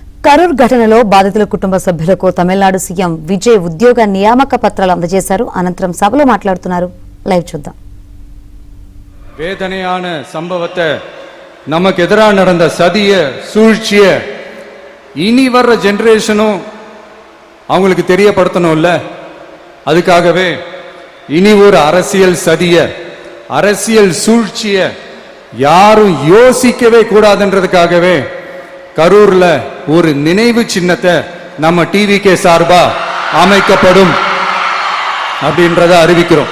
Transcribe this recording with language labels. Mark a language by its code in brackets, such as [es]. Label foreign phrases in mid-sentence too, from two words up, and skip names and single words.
[te] కరూర్ ఘటనలో బాధితుల కుటుంబ సభ్యులకు తమిళనాడు సీఎం విజయ్ ఉద్యోగ నియామక పత్రాలు అందజేశారు. అనంతరం సభలో మాట్లాడుతున్నారు. లైవ్ చూద్దాం. [ta] வேதனையான சம்பவத்தை நமக்கு எதிராக நடந்த சதிய சூழ்ச்சிய இனி வர்ற ஜெனரேஷனும் அவங்களுக்கு தெரியப்படுத்தணும்ல. அதுக்காகவே இனி ஒரு அரசியல் சதிய அரசியல் சூழ்ச்சிய யாரும் யோசிக்கவே கூடாதுன்றதுக்காகவே கரூர்ல ஒரு நினைவு சின்னத்தை நம்ம டிவிகே சார்பா அமைக்கப்படும் அப்படின்றத அறிவிக்கிறோம்.